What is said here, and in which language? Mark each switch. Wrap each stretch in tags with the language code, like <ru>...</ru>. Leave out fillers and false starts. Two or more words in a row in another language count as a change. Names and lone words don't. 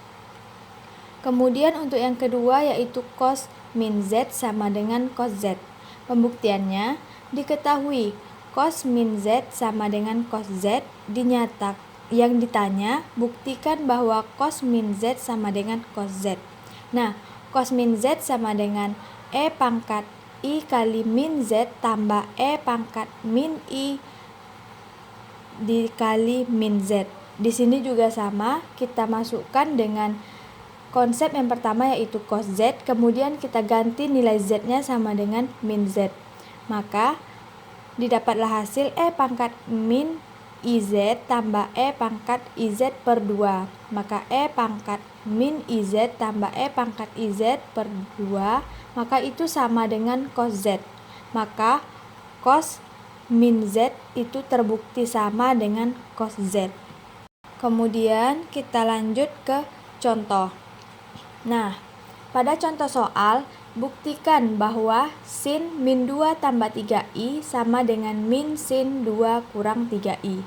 <id>Kemudian untuk yang kedua yaitu cos min Z sama dengan cos Z. Pembuktiannya diketahui cos min Z sama dengan cos Z dinyatakan. Yang ditanya, buktikan bahwa cos min Z sama dengan cos Z. Nah, cos min Z sama dengan E pangkat I kali min Z tambah E pangkat min I dikali min Z. Di sini juga sama, kita masukkan dengan konsep yang pertama yaitu cos Z, kemudian kita ganti nilai Z-nya sama dengan min Z. Maka didapatlah hasil E pangkat min IZ tambah E pangkat IZ per 2. Maka E pangkat min IZ tambah E pangkat IZ per 2, maka itu sama dengan cos Z. Maka cos min Z itu terbukti sama dengan cos Z. Kemudian kita lanjut ke contoh. Nah, pada contoh soal, buktikan bahwa sin min 2 tambah 3i sama dengan min sin 2 kurang 3i.</id>